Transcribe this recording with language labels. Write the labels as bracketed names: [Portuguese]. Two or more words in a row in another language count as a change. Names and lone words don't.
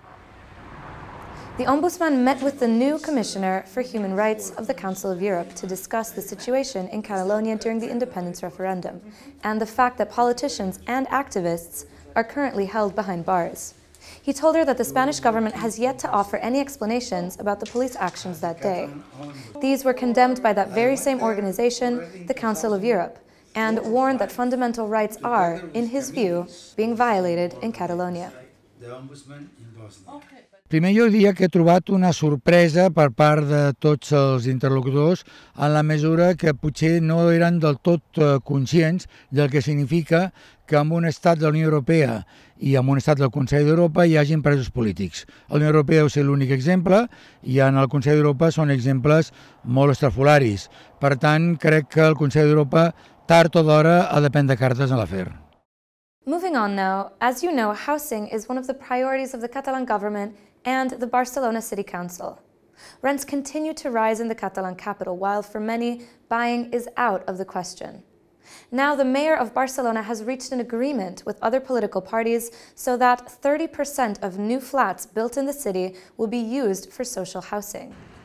[English] The Ombudsman met with the new Commissioner for Human Rights of the Council of Europe to discuss the situation in Catalonia during the independence referendum and the fact that politicians and activists are currently held behind bars. He told her that the Spanish government has yet to offer any explanations about the police actions that day. These were condemned by that very same organization, the Council of Europe, and warned that fundamental rights are, in his view, being violated in Catalonia. [Catalan] Primer jo diria que he trobat una sorpresa per part de tots els interlocutors en la mesura que potser no eren del tot conscients del que significa que en un estat de la Unió Europea i en un estat del Consell d'Europa hi hagin presos polítics. A la Unió Europea deu ser l'únic exemple i en el Consell d'Europa són exemples molt estrafolaris. Per tant, crec que el Consell d'Europa tard o d'hora ha de prendre cartes en l'afer. [English] Moving on now, as you know, housing is one of the priorities of the Catalan government and the Barcelona City Council. Rents continue to rise in the Catalan capital, while for many, buying is out of the question. Now the mayor of Barcelona has reached an agreement with other political parties so that 30% of new flats built in the city will be used for social housing.